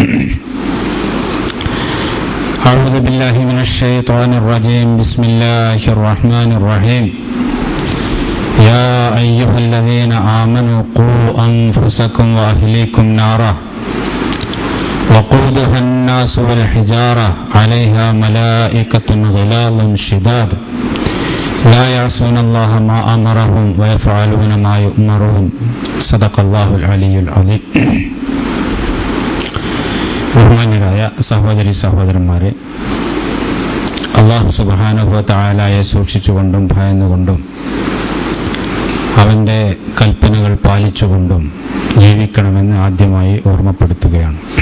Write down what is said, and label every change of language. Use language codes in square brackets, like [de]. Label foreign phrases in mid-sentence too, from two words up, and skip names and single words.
[ar] أعوذ بالله من الشيطان الرجيم بسم الله الرحمن الرحيم يا أيها الذين آمنوا قوا أنفسكم وأهليكم نارا وقودها الناس والحجارة عليها ملائكة غلاظ شداد لا يعصون الله ما أمرهم ويفعلون ما يؤمرون صدق الله العلي العظيم. [ml] ബഹുമാന്യരായ സഹോദരി സഹോദരന്മാരെ, [ar] الله سبحانه وتعالى [ml] സൂക്ഷിച്ചുകൊണ്ടും ഭയന്നുകൊണ്ടും അവന്റെ കൽപ്പനകൾ പാലിച്ചുകൊണ്ടും ജീവിക്കണമെന്ന് ആദ്യമായി ഓർമ്മപ്പെടുത്തുകയാണ്.